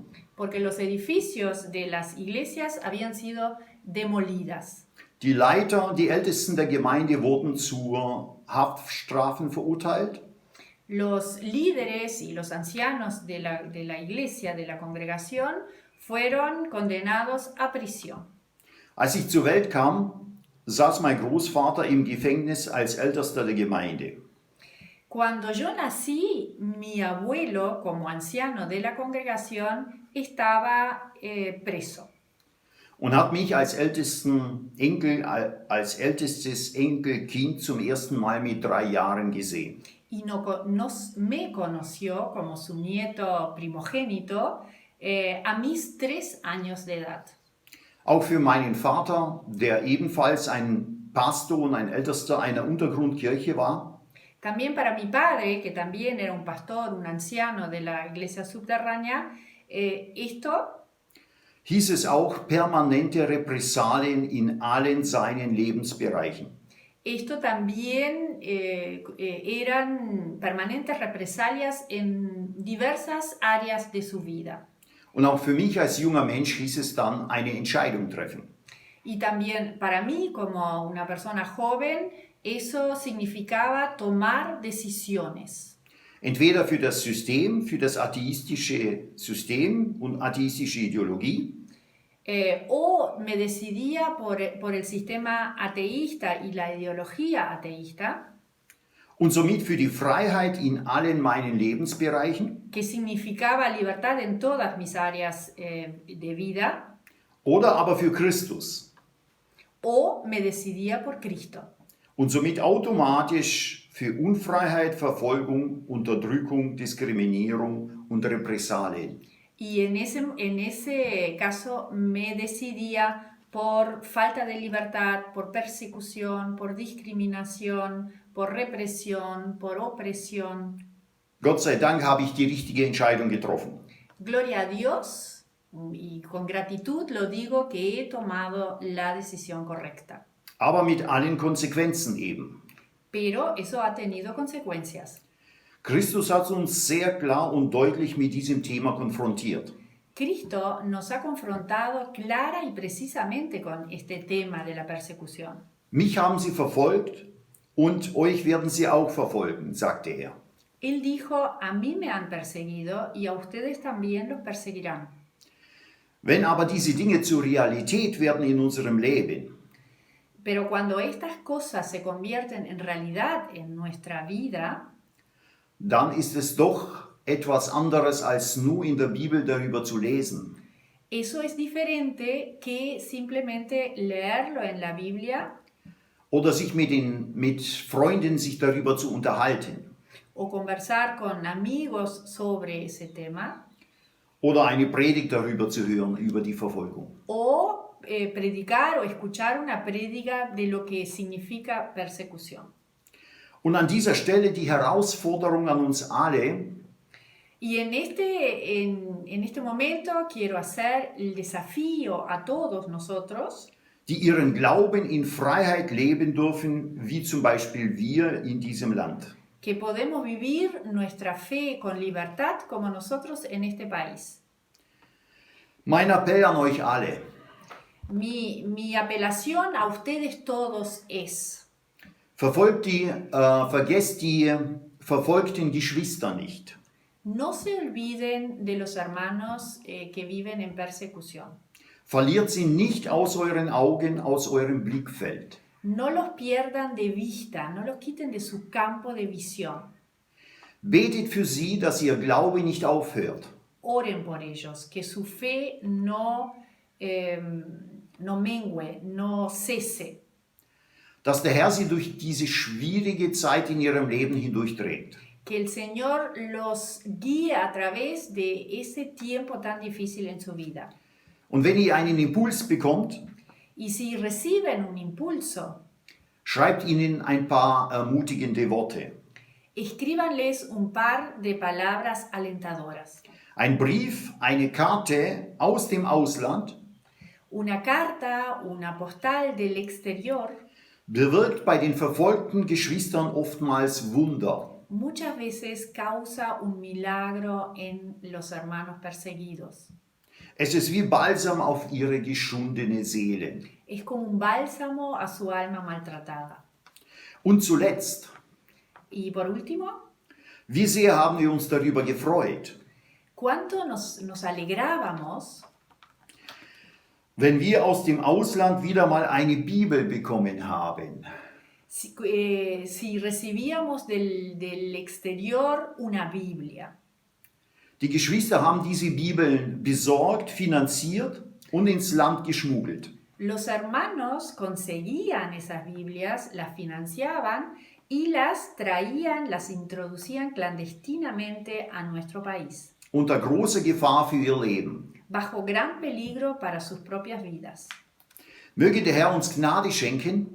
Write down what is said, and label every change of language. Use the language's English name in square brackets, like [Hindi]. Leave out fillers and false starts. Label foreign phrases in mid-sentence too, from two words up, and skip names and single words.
[Spanish] Porque los edificios de las iglesias habían sido demolidas. [German] Die Leiter, die Ältesten der Gemeinde wurden zu Haftstrafen verurteilt. [Spanish] Los líderes y los ancianos de la iglesia, de la congregación, fueron condenados a prisión. [German] Als ich zur Welt kam, saß mein Großvater im Gefängnis als Ältester der Gemeinde. [Spanish] Cuando yo nací, mi abuelo, como anciano de la congregación, estaba preso. [German] Und hat mich als ältesten Enkel, als ältestes Enkelkind zum ersten Mal mit 3 Jahren gesehen. [Spanish] Y me conoció como su nieto primogénito a mis 3 años de edad. [German] Auch für meinen Vater, der ebenfalls ein Pastor und ein Ältester einer Untergrundkirche war, [Spanish] También para mi padre, que también era un pastor, un anciano de la iglesia subterránea, esto [German] hieß es auch permanente Repressalien in allen seinen Lebensbereichen. [Spanish] Esto también eran permanentes represalias en diversas áreas de su vida. [German] Und auch für mich als junger Mensch hieß es dann eine Entscheidung treffen. [Spanish] Y también para mí, como una persona joven, eso significaba tomar decisiones. [German] Entweder für das System, für das atheistische System und atheistische Ideologie, [Spanish] O me decidía por el sistema ateísta y la ideología ateísta, [German] und somit für die Freiheit in allen meinen Lebensbereichen, [Spanish] que significaba libertad en todas mis áreas de vida, [German] oder aber für Christus [Spanish] o me decidía por Cristo. [German] und somit automatisch für Unfreiheit, Verfolgung, Unterdrückung, Diskriminierung und Repressalien. [Spanish] Y en ese caso me decidía por falta de libertad, por persecución, por discriminación, por represión, por opresión. [German] Gott sei Dank habe ich die richtige Entscheidung getroffen. [Spanish] Gloria a Dios, y con gratitud lo digo que he tomado la decisión correcta. [German] Aber mit allen Konsequenzen eben. [Spanish] Pero eso ha tenido consecuencias. [German] Christus hat uns sehr klar und deutlich mit diesem Thema konfrontiert. [Spanish] Cristo nos ha confrontado clara y precisamente con este tema de la persecución. [German] Mich haben sie verfolgt und euch werden sie auch verfolgen, sagte er. [Spanish] Él dijo, a mí me han perseguido y a ustedes también los perseguirán. [German] Wenn aber diese Dinge zur Realität werden in unserem Leben, [Spanish] Pero cuando estas cosas se convierten en realidad en nuestra vida, [German] dann ist es doch etwas anderes als nur in der Bibel darüber zu lesen. [Spanish] eso es diferente que simplemente leerlo en la Biblia [German] Oder sich mit Freunden sich darüber zu unterhalten. [Spanish] o conversar con amigos sobre ese tema [German] Oder eine Predigt darüber zu hören, über die Verfolgung. [Spanish] o predicar o escuchar una prédica de lo que significa persecución. [German] Und an dieser Stelle die Herausforderung an uns alle, [Spanish] Y en este momento quiero hacer el desafío a todos nosotros [German] die ihren Glauben in Freiheit leben dürfen, wie zum Beispiel wir in diesem Land. [Spanish] que podemos vivir nuestra fe con libertad como nosotros en este país. [German] Mein Appell an euch alle, [Spanish] Mi apelación a ustedes todos es, [German] vergesst die verfolgten Geschwister nicht. [Spanish] no se olviden de los hermanos que viven en persecución. [German] Verliert sie nicht aus euren Augen, aus eurem Blickfeld. [Spanish] No los pierdan de vista, no los quiten de su campo de visión. [German] Betet für sie, dass ihr Glaube nicht aufhört. [Spanish] Oren por ellos, que su fe no mengue, no cese. [German] Dass der Herr sie durch diese schwierige Zeit in ihrem Leben hindurchträgt. [Spanish] Que el Señor los guíe a través de ese tiempo tan difícil en su vida. [German] Und wenn ihr einen Impuls bekommt, [Spanish] Y si reciben un impulso, [German] schreibt ihnen ein paar ermutigende Worte. [Spanish] escríbanles un par de palabras alentadoras. [German] Ein Brief, eine Karte aus dem Ausland [Spanish] Una carta, una postal del exterior, [German] bewirkt bei den verfolgten Geschwistern oftmals Wunder. [Spanish] muchas veces causa un milagro en los hermanos perseguidos. [German] Es ist wie Balsam auf ihre geschundene Seele. [Spanish] Es como un bálsamo a su alma maltratada. [German] Und zuletzt, [Spanish] Y por último, [German] wie sehr haben wir uns darüber gefreut, [Spanish] ¿cuánto nos alegrábamos [German] wenn wir aus dem Ausland wieder mal eine Bibel bekommen haben? [Spanish] si recibíamos del exterior una Biblia? [German] Die Geschwister haben diese Bibeln besorgt, finanziert und ins Land geschmuggelt. [Spanish] Los hermanos conseguían esas Biblias, las financiaban y las traían, las introducían clandestinamente a nuestro país, [German] Unter großer Gefahr für ihr Leben. [Spanish] bajo gran peligro para sus propias vidas. [German] Möge der Herr uns Gnade schenken,